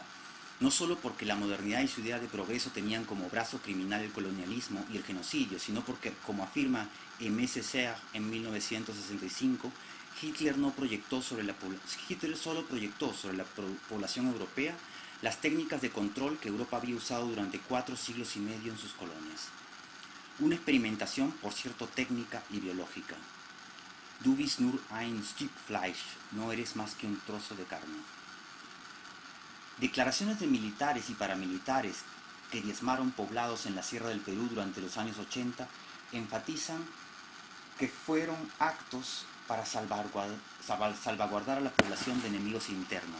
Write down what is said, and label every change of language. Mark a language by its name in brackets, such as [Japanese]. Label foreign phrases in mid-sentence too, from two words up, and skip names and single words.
[Spanish] No solo porque la modernidad y su idea de progreso tenían como brazo criminal el colonialismo y el genocidio, sino porque, como afirma Aimé Césaire en 1965, Hitler solo proyectó sobre la población europea las técnicas de control que Europa había usado durante 4 siglos y medio en sus colonias. Una experimentación, por cierto, técnica y biológica. [German] Du bist nur ein Stück Fleisch, [Spanish] no eres más que un trozo de carne. Declaraciones de militares y paramilitares que diezmaron poblados en la Sierra del Perú durante los años 80 enfatizan que fueron actos para salvaguardar a la población de enemigos internos.